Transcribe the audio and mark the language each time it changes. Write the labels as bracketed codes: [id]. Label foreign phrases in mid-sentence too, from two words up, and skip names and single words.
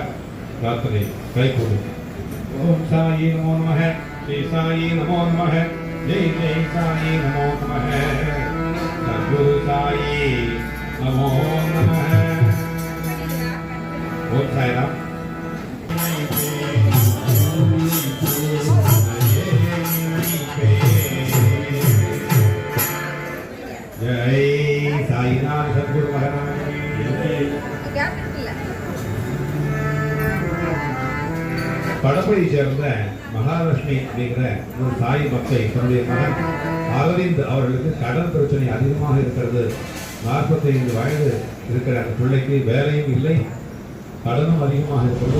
[ta] பிரார்த்தனை கைகூடும். ஓம் சாயி நமோ நமஹ, ஸ்ரீ சாயி நமோ நமஹ, ஜெய் ஜெய் சாயி நமோ நமஹ, சத்குரு சாயி நமோ நமஹ. ஓம் சாய்ராம். [hi] जय साईनाथ सद्गुरु महाराज [ta] படப்பையை சேர்ந்த மகாலட்சுமி அப்படிங்கிற ஒரு சாய் பக்தை தன்னுடைய மகன் அரவிந்த் அவர்களுக்கு கடன் பிரச்சனை அதிகமாக இருக்கிறது. 45 வயது இருக்கிற அந்த பிள்ளைக்கு வேலையும் இல்லை, கடனும் அதிகமாக இருக்கிறது.